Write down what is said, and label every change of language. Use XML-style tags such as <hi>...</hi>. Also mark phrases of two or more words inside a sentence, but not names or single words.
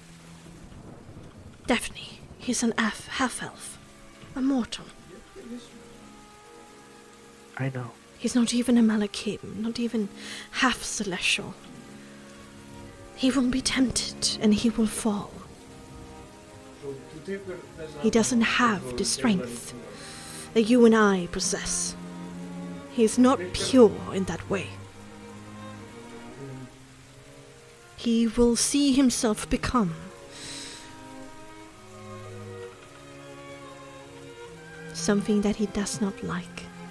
<en>Daphne, he's an half-elf, a mortal. I know. He's not even a Malakim, not even half celestial. He will be tempted and he will fall.</en> <is>Svo þú tekur þessa...</is> <en>He doesn't have the strength that you and I possess. He is not pure in that way. He will see himself become something that he does not like.</en>